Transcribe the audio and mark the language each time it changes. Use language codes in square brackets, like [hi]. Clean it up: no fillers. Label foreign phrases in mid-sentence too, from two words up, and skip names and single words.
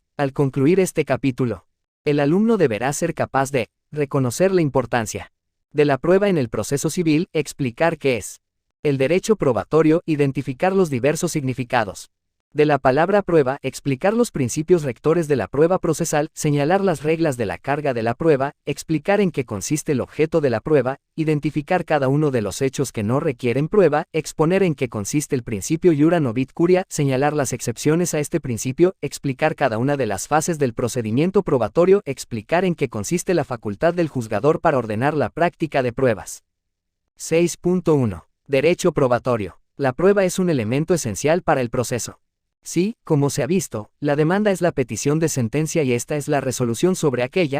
[es] Al concluir este capítulo, el alumno deberá ser capaz de reconocer la importancia de la prueba en el proceso civil, explicar qué es el derecho probatorio, identificar los diversos significados de la palabra prueba, explicar los principios rectores de la prueba procesal, señalar las reglas de la carga de la prueba, explicar en qué consiste el objeto de la prueba, identificar cada uno de los hechos que no requieren prueba, exponer en qué consiste el principio [la] iura novit curia, [es] señalar las excepciones a este principio, explicar cada una de las fases del procedimiento probatorio, explicar en qué consiste la facultad del juzgador para ordenar la práctica de pruebas. 6.1. Derecho probatorio. La prueba es un elemento esencial para el proceso. Sí, como se ha visto, la demanda es la petición de sentencia y esta es la resolución sobre aquella.